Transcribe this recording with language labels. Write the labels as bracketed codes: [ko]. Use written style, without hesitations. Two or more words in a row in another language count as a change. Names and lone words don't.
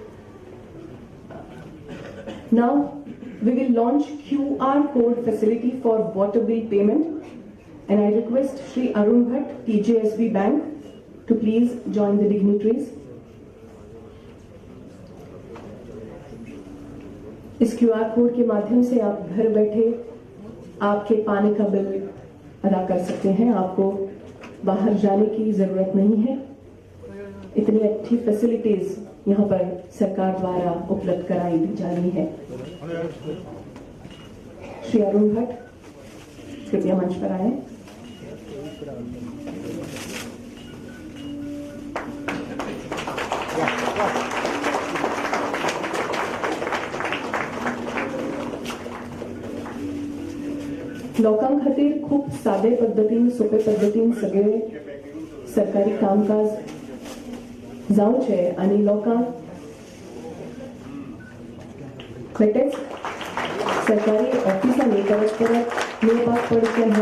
[en] Now, we will launch QR code facility for water bill payment, and I request Shri Arun Bhatt, TJSB Bank, to please join the dignitaries. [hi] इस QR कोड के माध्यम से आप घर बैठे आपके पानी का बिल अदा कर सकते हैं। आपको बाहर जाने की जरूरत नहीं है। इतनी अच्छी फैसिलिटीज यहाँ पर सरकार द्वारा उपलब्ध कराई जा रही है। श्री अरुण भट्ट कृपया मंच पर आए। [kok] लोकां खातीर खूप सादे पद्धतीन, सोपे पद्धतीन सगळे सरकारी कामकाज जावचे आणि लोकांक बेटेच सरकारी ऑफिसांनी परत परत येवपाक पडचें न्हय।